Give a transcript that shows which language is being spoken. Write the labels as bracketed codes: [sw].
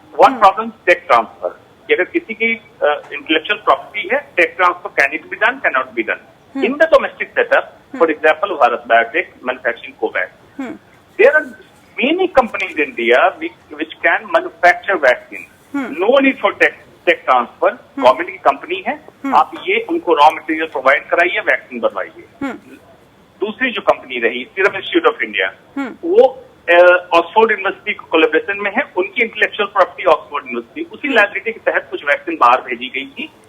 [en] one problem tech transfer, [hi] कि अगर किसी की [en] Intellectual property है, tech transfer can it be done, can not be done in the domestic setup. For example Bharat biotech manufacturing Covaxin, there are many companies in India which can manufacture vaccine. No need for tech transfer. [hi] Government की company है, आप ये उनको raw material provide कराइए, vaccine बनवाइए। दूसरी जो company रही सीरम इंस्टीट्यूट ऑफ इंडिया, वो ऑक्सफोर्ड यूनिवर्सिटी कोलैबोरेशन में है, उनकी इंटेलेक्चुअल प्रॉपर्टी ऑक्सफोर्ड यूनिवर्सिटी, उसी लाइबिलिटी के तहत कुछ वैक्सीन बाहर भेजी गई थी।